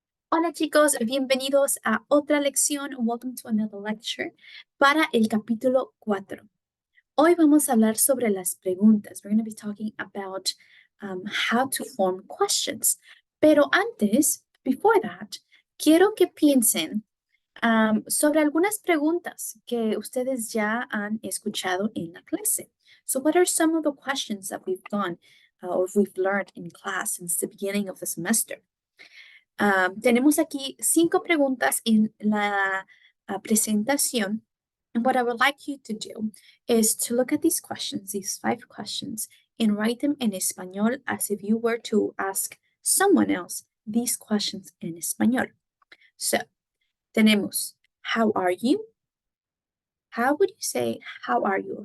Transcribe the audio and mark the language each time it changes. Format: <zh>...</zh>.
<es>Hola chicos, bienvenidos a otra lección. Welcome to another lecture para el capítulo 4. Hoy vamos a hablar sobre las preguntas.</es> <en>We're going to be talking about how to form questions.</en> <es>Pero antes, before that, quiero que piensen sobre algunas preguntas que ustedes ya han escuchado en la clase.</es> <en>So what are some of the questions that we've done or we've learned in class since the beginning of the semester?</en> <es>Tenemos aquí 5 preguntas en la presentación.</es> <en>And what I would like you to do is to look at these questions, these 5 questions, and write them in español as if you were to ask someone else these questions in español. So, tenemos, how are you? How would you say, how are you?</en>